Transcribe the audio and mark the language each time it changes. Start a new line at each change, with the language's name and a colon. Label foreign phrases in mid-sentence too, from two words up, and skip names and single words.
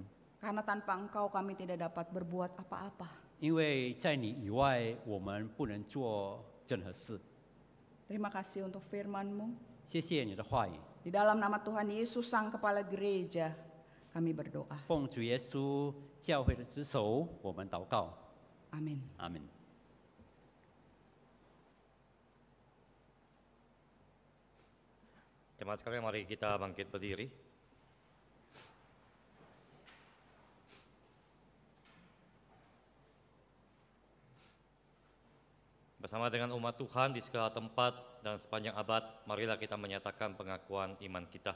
Indonesian: Karena tanpa Engkau kami tidak dapat berbuat apa-apa.
Chinese: 因为在你以外，我们不能做任何事。
Indonesian: Terima kasih untuk firman-Mu.
Chinese: 谢谢你的话语，
Indonesian: Di dalam nama Tuhan Yesus Sang Kepala Gereja, kami berdoa.
Chinese: 奉主耶稣教会的之手，我们祷告，
Indonesian: Amin.
Chinese: 阿门。
Indonesian: Jemaat sekalian, mari kita bangkit berdiri. Bersama dengan umat Tuhan di segala tempat dan sepanjang abad, marilah kita menyatakan pengakuan iman kita.